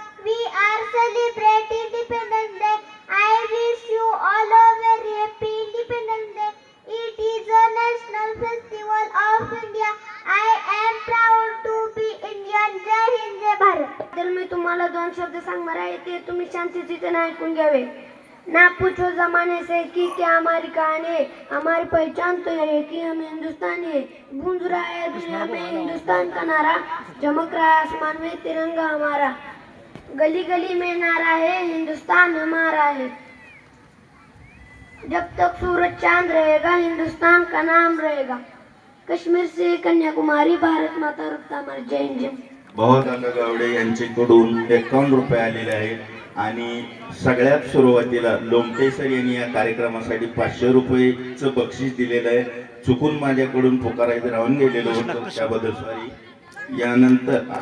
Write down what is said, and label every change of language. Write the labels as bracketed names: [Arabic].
[English] We are celebrating Independence Day. I wish you all a very happy Independence Day. It is a national festival of India. I am proud to be Indian. Jai Hind, Jai Bharat. [Marathi] तर मी तुम्हाला 2 शब्द सांगणार आहे. ते तुम्ही शांततेने ऐकून घ्यावे. [Hindi] ना पूछो जमाने से कि क्या हमारी कहानी है. हमारी पहचान तो है कि हम हिंदुस्तानी है. गूंज रहा है दुनिया में हिंदुस्तान का नारा. चमक रहा है आसमान में तिरंगा हमारा. गली गली में नारा है हिंदुस्तान हमारा है. जब तक सूरज चांद रहेगा हिंदुस्तान का नाम रहेगा. कश्मीर से कन्याकुमारी भारत माता रुकता मर. जय हिंद, जय. [Marathi] मोहन काका गावडे यांच्याकडून 51 रुपये आलेले आहेत. आणि सगळ्यात सुरुवातीला लोमटे सर यांनी या कार्यक्रमासाठी 500 रुपयेचं बक्षीस दिलेलं आहे. चुकून माझ्याकडून पुकारायचं राहून गेलेलं होतं, त्याबद्दल सॉरी. यानंतर